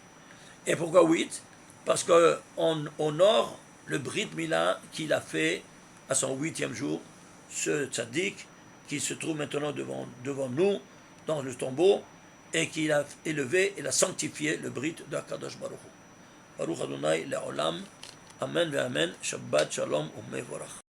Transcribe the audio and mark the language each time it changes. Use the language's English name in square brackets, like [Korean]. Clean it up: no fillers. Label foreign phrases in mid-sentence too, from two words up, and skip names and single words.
[French] Et pourquoi 8? Parce qu'on honore le [Hebrew] ברית מילה [French] qu'il a fait à son 8e jour, ce tzaddik qui se trouve maintenant devant nous, dans le tombeau, et qu'il a élevé et a sanctifié le Brit de [Hebrew] הקדוש ברוך הוא. ברוך אדוני לעולם. אמן ואמן. שבת שלום ומבורך.